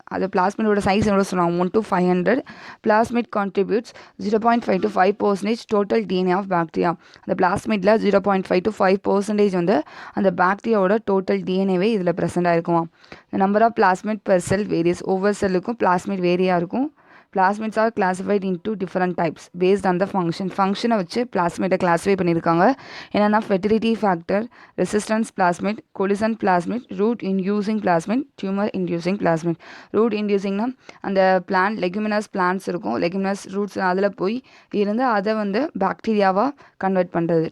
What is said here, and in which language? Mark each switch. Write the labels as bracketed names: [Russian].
[Tamil] அது பிளாஸ்மிடோட சைஸ் எவ்வளோ சொல்லுவாங்க, 1 to 500. [English] Plasmid contributes 0.5 to 5% total DNA of bacteria. [Tamil] அந்த பிளாஸ்மிடில் 0.5 to 5% வந்து அந்த பாக்டீரியாவோட டோட்டல் டிஎன்ஏவே இதில் ப்ரெசென்ட் ஆகிருக்குமா. இந்த [English] Number of plasmid per cell varies. [Tamil] ஒவ்வொரு செல்லுக்கும் பிளாஸ்மிட் வேரியாக இருக்கும். [English] Plasmids are classified into different types based on the function. [Tamil] ஃபங்க்ஷனை வச்சு பிளாஸ்மிட்டை கிளாஸிஃபை பண்ணியிருக்காங்க. என்னென்னா fertility factor, resistance plasmid, collision plasmid, root inducing plasmid, tumour inducing plasmid. Root இன்டியூசிங்னா அந்த leguminous plants இருக்கும், leguminous roots அதில் போய் இருந்து அதை வந்து பாக்டீரியாவாக கன்வெர்ட் பண்ணுறது.